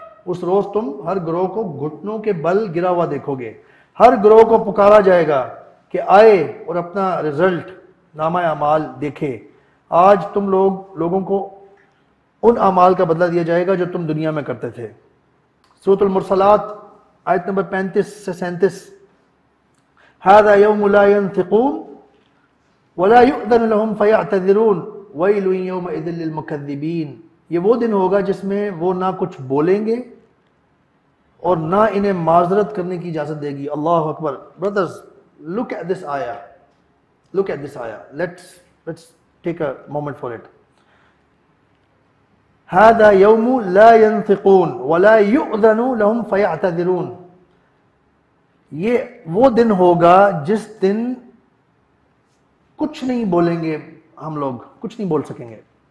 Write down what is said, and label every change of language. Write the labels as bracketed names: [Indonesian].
[Urdu] اس روز تم ہر گروہ کو گھٹنوں کے بل گرا ہوا دیکھو گے. ہر گروہ کو پکارا جائے گا کہ آئے اور اپنا رزلٹ نامہ اعمال دیکھے. آج تم لوگوں کو ان اعمال کا بدلہ دیا جائے گا جو تم دنیا میں کرتے تھے. سورۃ المرسلات آیت نمبر 35 سے 37, [Arabic] هذا يوم لا ينطقون ولا يؤذن لهم فيعتذرون ويل يومئذ للمكذبين. [Urdu] یہ وہ دن ہوگا جس میں وہ نہ کچھ بولیں گے اور نہ انہیں معذرت کرنے کی اجازت دے گی. [English] اللہ اکبر. Brothers, look at this ayah. Look at this ayah. Let's take a moment for it. [Arabic] هذا يوم لا ينطقون ولا يؤذن لهم فيعتذرون. [Urdu] یہ وہ دن ہوگا جس دن کچھ نہیں بولیں گے, ہم لوگ کچھ نہیں بول سکیں گے.